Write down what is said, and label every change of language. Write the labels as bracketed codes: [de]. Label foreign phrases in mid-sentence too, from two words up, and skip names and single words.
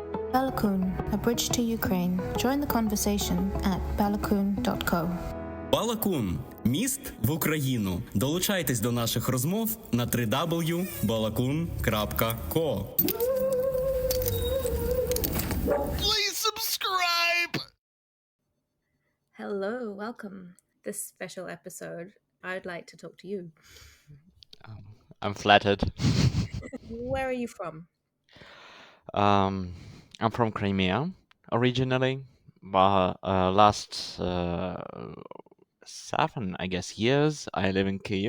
[en] Balakun, a bridge to Ukraine. Join the conversation at balakun.co. [uk] Балакун – міст в Україну. Долучайтесь до наших розмов на www.balakun.co. [en] Please subscribe! Hello, welcome. This special episode, I'd like to talk to you. I'm flattered. Where are you from? I'm from Crimea originally, but last 7, I guess, years I live in Kiev.